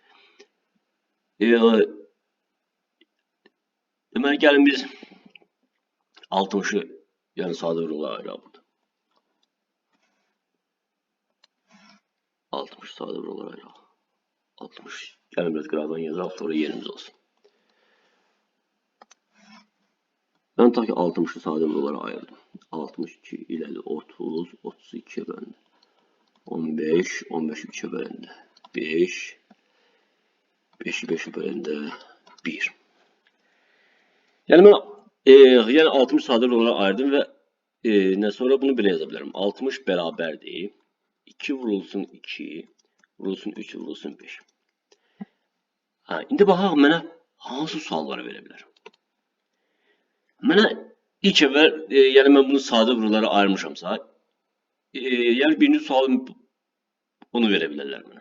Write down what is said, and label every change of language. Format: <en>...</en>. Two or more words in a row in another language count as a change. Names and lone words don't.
<az>Deməli gəlin biz 60'ı yəni sadə vurğulara ayıraq burada. 60 sadə vurğulara ayıraq. 60. Gəlin biraz qıraqdan yazaq, sonra yerimiz olsun. Ben ta ki 60'ı sadə vurğulara ayırdım.</az> <tr>62 ileri 30, 32'ye böldüm. 15, 15'i 3'e böldü. 5, 5'i 5'e böldü. 1.</tr> <az>Yani ben yani 60 sadə vurğulara ayırdım ve sonra bunu belə yaza bilərəm. 60 bərabərdir. 2 vurulsun 2, vurulsun 3, vurulsun 5. İndi baxaq mənə hansı sualları verə bilər? Mənə İlk əvvəl, yəni mən bunu sadə vurgulara ayırmışamsa, yəni birinci sualım bunu verə bilərlər mənə.</az>